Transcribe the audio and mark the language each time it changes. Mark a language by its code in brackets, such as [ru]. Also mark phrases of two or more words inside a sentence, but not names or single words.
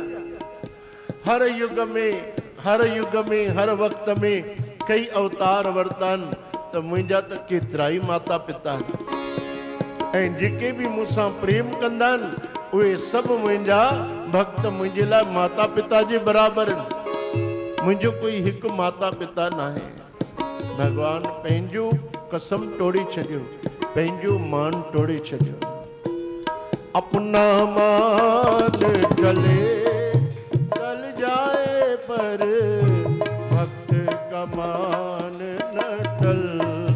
[sd] हर युग में हर वक़्त में कई अवतार वरितानि, त मुंहिंजा त केतिरा ई माता पिता आहिनि ऐं जेके बि मूंसां प्रेम कंदा आहिनि उहे सभु मुंहिंजा भक्त मुंहिंजे लाइ माता पिता जे बराबरि आहिनि। मुंहिंजो कोई हिकु माता पिता न आहे। भगवान पंहिंजो कसम तोड़े छॾियो, पंहिंजो मान तोड़े छॾियो। [hi] अपना मान टले टल जाए पर भक्त का मान न टल